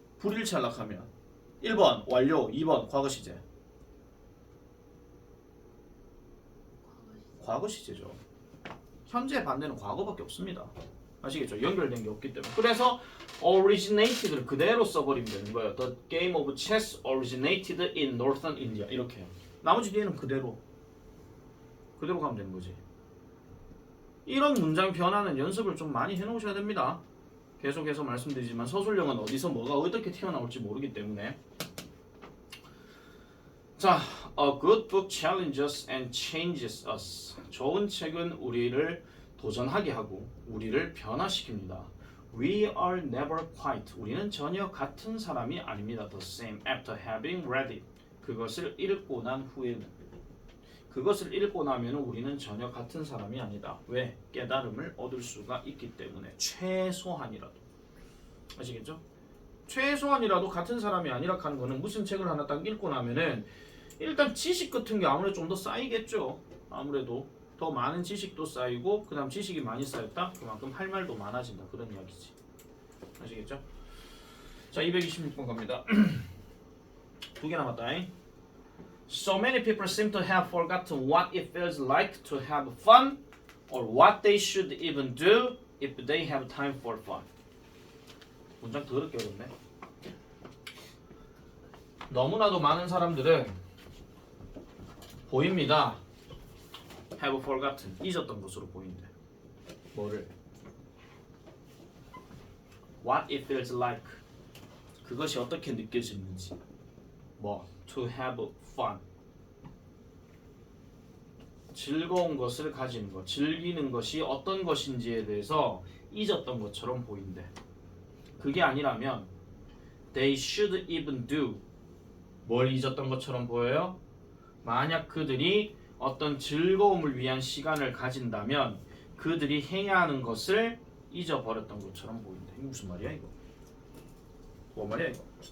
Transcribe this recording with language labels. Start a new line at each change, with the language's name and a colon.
Korean: 불일치 하려고 하면 1번 완료, 2번 과거 시제. 과거 시제죠. 현재 반대는 과거밖에 없습니다. 아시겠죠? 연결된 게 없기 때문에. 그래서 originated를 그대로 써버리면 되는 거예요.
English: The game of chess originated in northern India.
Korean: 이렇게. 나머지 뒤에는 그대로 가면 되는 거지. 이런 문장 변화는 연습을 좀 많이 해놓으셔야 됩니다. 계속해서 말씀드리지만 서술형은 어디서 뭐가 어떻게 튀어나올지 모르기 때문에.
English: 자, A good book challenges and changes us.
Korean: 좋은 책은 우리를 도전하게 하고 우리를 변화시킵니다.
English: We are never quite.
Korean: 우리는 전혀 같은 사람이 아닙니다.
English: The same after having read it.
Korean: 그것을 읽고 난 후에는. 그것을 읽고 나면 우리는 전혀 같은 사람이 아니다. 왜? 깨달음을 얻을 수가 있기 때문에. 최소한이라도. 아시겠죠? 최소한이라도 같은 사람이 아니라 하는 거는 무슨 책을 하나 딱 읽고 나면은 일단 지식 같은 게 아무래도 좀 더 쌓이겠죠. 아무래도 더 많은 지식도 쌓이고 그 다음 지식이 많이 쌓였다? 그만큼 할 말도 많아진다. 그런 이야기지. 아시겠죠? 자, 226번 갑니다. 두 개 남았다.
English: So many people seem to have forgotten what it feels like to have fun or what they should even do if they have time for fun.
Korean: 문장 더럽게 어렵네. 너무나도 많은 사람들은 보입니다.
English: have forgotten.
Korean: 잊었던 것으로 보인대. 뭐를?
English: What it feels like.
Korean: 그것이 어떻게 느껴지는지. 뭐?
English: To have fun.
Korean: 즐거운 것을 가지는 것, 즐기는 것이 어떤 것인지에 대해서 잊었던 것처럼 보인대. 그게 아니라면
English: they should even do.
Korean: 뭘 잊었던 것처럼 보여요? 만약 그들이 어떤 즐거움을 위한 시간을 가진다면 그들이 해야 하는 것을 잊어버렸던 것처럼 보인다. 이거 무슨 말이야 이거? 뭐 말이야 이거?